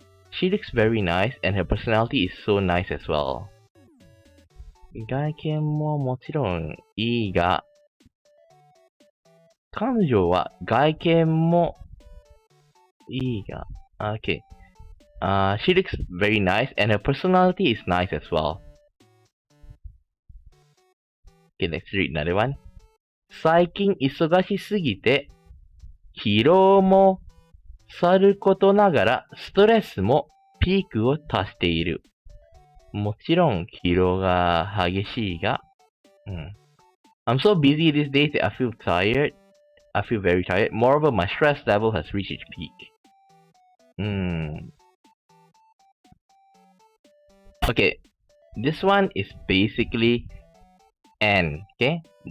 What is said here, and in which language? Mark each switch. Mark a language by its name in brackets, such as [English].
[English] She looks very nice and her personality is so nice as well. [Japanese] 外見ももちろんいいが、彼女は外見もいいが、okay. [English] She looks very nice and her personality is nice as well. Okay, let's read another one. [Japanese] 最近忙しすぎて疲労もさることながら、ストレスもピークを達している。もちろん、疲労が激しいが、 [English] I'm so busy these days that I feel tired. I feel very tired. Moreover, my stress level has reached its peak. Okay, this one is basically and, okay?